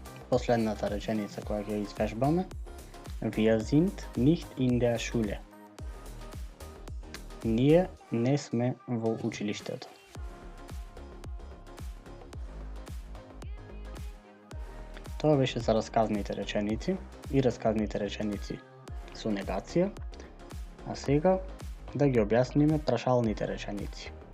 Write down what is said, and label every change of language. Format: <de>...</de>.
<mk>Последната реченица која ќе извежбаме.</mk> <de>Wir sind nicht in der Schule.</de> <mk>Ние не сме во училиштето. Тоа беше за расказните реченици и расказните реченици со негација. А сега да ги објасниме прашалните реченици.</mk>